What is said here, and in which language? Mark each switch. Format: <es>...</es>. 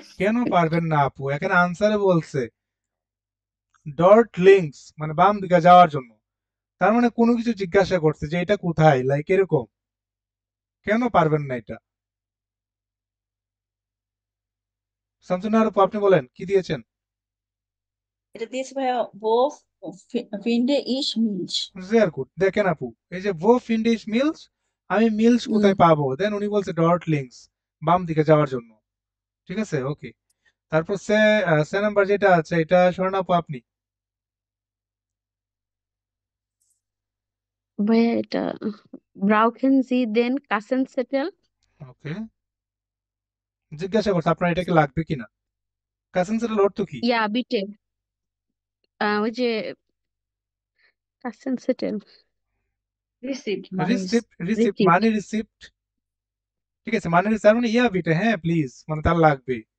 <bn>কেন পারবেন না আপু এখানে আনসারে বলছে ডট লিংকস মানে বাম দিকে যাওয়ার জন্য তার মানে কোনো কিছু জিজ্ঞাসা করছে যে এটা কোথায় লাইক এরকম কেন পারবেন না এটা শামসুন্নাহার আপু আপনি বলেন কি দিয়েছেন এটা দিয়েছে ভাইয়া</bn> <de>wo finde ich Milch?</de> <bn>Very good দেখেন আপু এই যে</bn> <de>ভো ফিন্ডিশ মিলস</de> <bn>আমি মিলস কোথায় পাবো দেন উনি বলছে ডট লিংকস বাম দিকে যাওয়ার জন্য ঠিক আছে ওকে তারপর সে নাম্বার যেটা আছে এটা স্বর্ণা আপু আপনি ভাইয়া এটা</bn> <de>brauchen Sie den Kassenzettel?</de> <bn>ওকে জিজ্ঞাসা করছে আপনার এটাকে লাগবে কিনা কাসেন্সারের অর্থ কি</bn> <de>Ja, bitte.</de> <bn>ওই যে Kassenzettel. Receipt মানে রিসিপ্ট</bn> <en>Receipt.</en> <bn>মানে রিসিপ্ট ঠিক আছে মানে তার মানে</bn> <de>ইয়া বিটে</de> <bn>হ্যাঁ প্লিজ মানে তার লাগবে</bn>